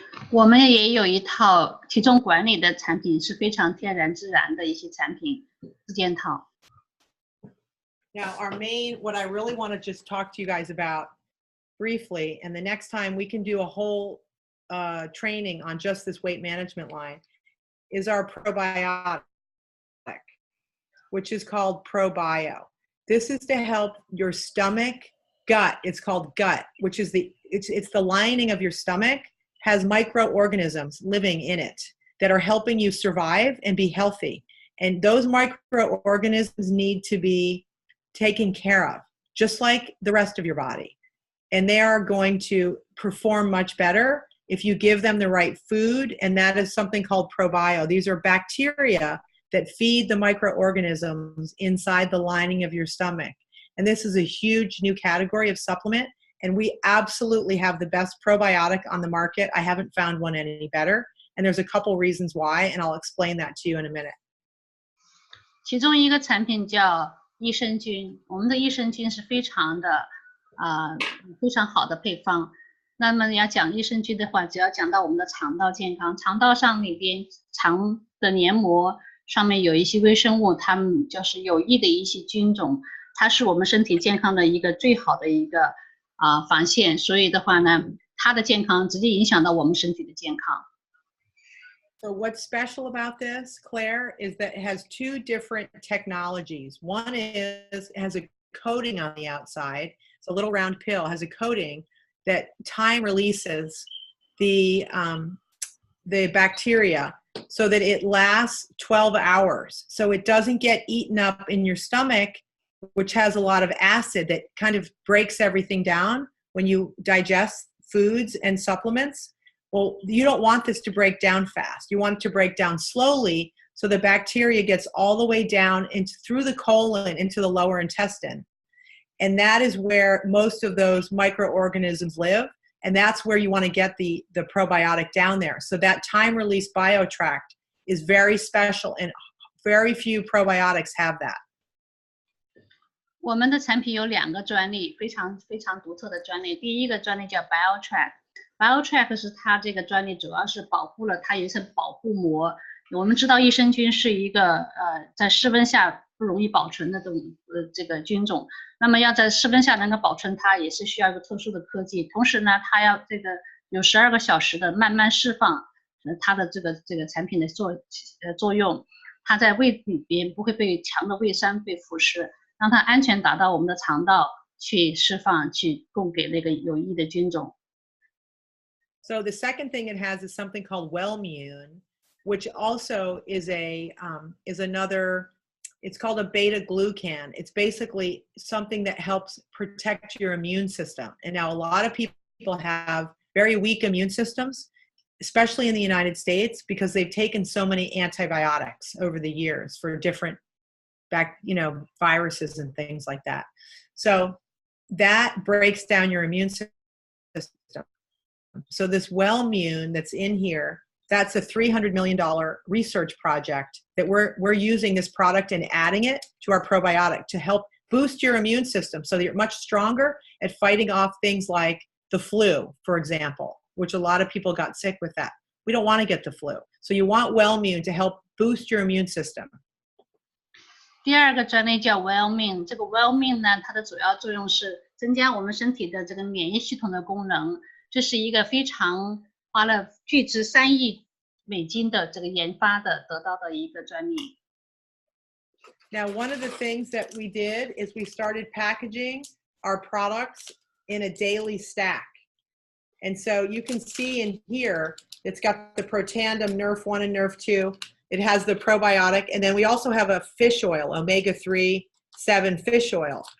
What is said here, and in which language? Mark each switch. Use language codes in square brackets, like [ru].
[zh] 我们也有一套体重管理的产品，是非常天然自然的一些产品自建套。 [en] Now, what I really want to just talk to you guys about briefly, and the next time we can do a whole training on just this weight management line, is our probiotic, which is called ProBio. This is to help your stomach, gut. It's called gut, which is it's the lining of your stomach has microorganisms living in it that are helping you survive and be healthy. And those microorganisms need to be taken care of, just like the rest of your body. And they are going to perform much better if you give them the right food, and that is something called ProBio. These are bacteria that feed the microorganisms inside the lining of your stomach. And this is a huge new category of supplement, and we absolutely have the best probiotic on the market. I haven't found one any better, and there's a couple reasons why, and I'll explain that to you in a minute. [zh] 其中一个产品叫益生菌，我们的益生菌是非常好的配方。那么要讲益生菌的话，只要讲到我们的肠道健康，肠道上里边肠的黏膜上面有一些微生物，它们就是有益的一些菌种，它是我们身体健康的一个最好的一个防线，所以的话呢，它的健康直接影响到我们身体的健康。 [en] So what's special about this, Claire, is that it has two different technologies. One is it has a coating on the outside. It's a little round pill, has a coating that time releases the bacteria so that it lasts 12 hours. So it doesn't get eaten up in your stomach, which has a lot of acid that kind of breaks everything down when you digest foods and supplements. Well, you don't want this to break down fast. You want it to break down slowly so the bacteria gets all the way down through the colon into the lower intestine. And that is where most of those microorganisms live. And that's where you want to get the probiotic down there. So that time-release biotract is very special, and very few probiotics have that. [zh] 我们的产品有2个专利，非常独特的专利。第一个专利叫 biotract。biotract 是它这个专利主要是保护了它有一层保护膜。我们知道益生菌是一个在室温下不容易保存的这个菌种，那么要在室温下能够保存它，也是需要一个特殊的科技。同时呢，它要这个有12个小时的慢慢释放它的这个产品的作用，它在胃里边不会被强的胃酸被腐蚀，让它安全达到我们的肠道去释放，去供给那个有益的菌种。 [en] So the second thing it has is something called Wellmune, which also is another, it's called a beta glucan. It's basically something that helps protect your immune system. And now a lot of people have very weak immune systems, especially in the United States, because they've taken so many antibiotics over the years for different viruses and things like that. So that breaks down your immune system. So this Wellmune that's in here, that's a $300 million research project that we're using this product and adding it to our probiotic to help boost your immune system so that you're much stronger at fighting off things like the flu, for example, which a lot of people got sick with that. We don't want to get the flu. So you want Wellmune to help boost your immune system. [zh] 第2个专利叫 Wellmune， 这个 Wellmune 呢，它的主要作用是增加我们身体的这个免疫系统的功能。这是一个非常花了巨值3亿美金的这个研发的得到的一个专利。 [en] Now, one of the things that we did is we started packaging our products in a daily stack. And so you can see in here, it's got the Protandim Nerf 1 and Nerf 2. It has the probiotic. And then we also have a fish oil, omega-3, 7 fish oil.